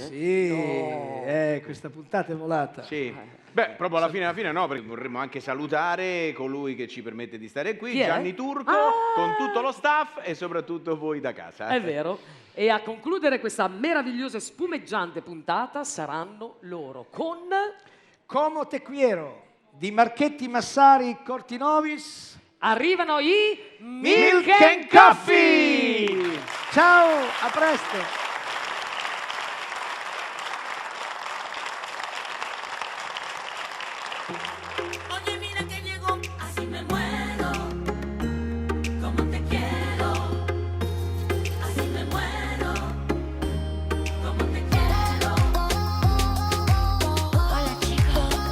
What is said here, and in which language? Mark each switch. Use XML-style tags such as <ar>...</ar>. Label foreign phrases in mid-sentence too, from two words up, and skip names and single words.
<it>Sì, questa puntata è volata. Sì. Beh, proprio alla fine no, perché vorremmo anche salutare colui che ci permette di stare qui, Chi è? Gianni Turco, con tutto lo staff e soprattutto voi da casa. È vero. E a concludere questa meravigliosa e spumeggiante puntata saranno loro con Como te quiero di Marchetti Massari Cortinovis. Arrivano i Milk and Coffee. Ciao, a presto.</it> <es>Oye, mira que llegó, así me muero. Como te quiero, así me muero. Como te quiero. Hola, chicos.</es>